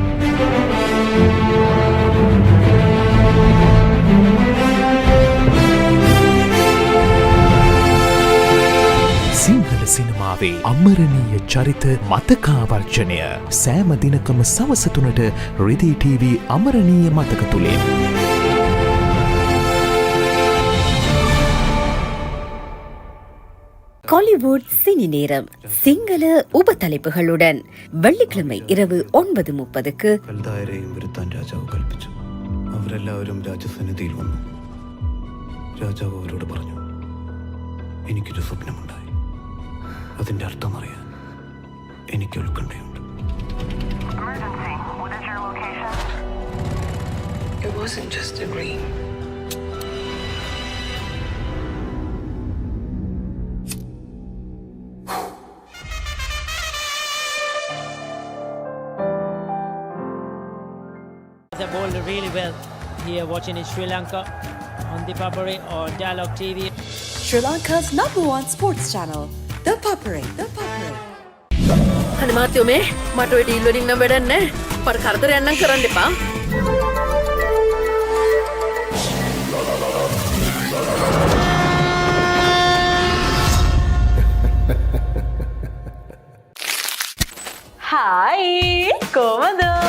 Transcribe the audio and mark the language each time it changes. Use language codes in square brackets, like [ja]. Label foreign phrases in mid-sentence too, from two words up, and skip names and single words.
[si] සිංහල සිනමාවේ අමරණීය චරිත මතකාවර්ජනය සෑම දිනකම සවස 3ට රිදී TV අමරණීය මතක තුලින්. [ta] காலிவுட் சினி நேரம் சிங்கள உபதலைப்புகளுடன் வெள்ளிக்கிழமை இரவு 9:30க்கு [ml] കൽദായരെയും വരുത്താൻ രാജാവ് കൽപ്പിച്ചു. അവരെല്ലാവരും രാജസന്നിധിയിൽ വന്നു. രാജാവ് അവരോട് പറഞ്ഞു, എനിക്കൊരു സ്വപ്നമുണ്ടായി. അതിന്റെ അർത്ഥം അറിയാൻ എനിക്ക് ഉത്കണ്ഠയുണ്ട്. [en] It wasn't just a dream. They bowled really well here watching in Sri Lanka on ThePapare or Dialog TV. Sri Lanka's #1 sports channel, ThePapare. [si] අනේ මාත්‍යෝ මේ මට ඔය ඩීල් වලින් නම් වැඩක් නැහැ. පර කරදරයක් නම් කරන්න එපා. හායි කොහමද?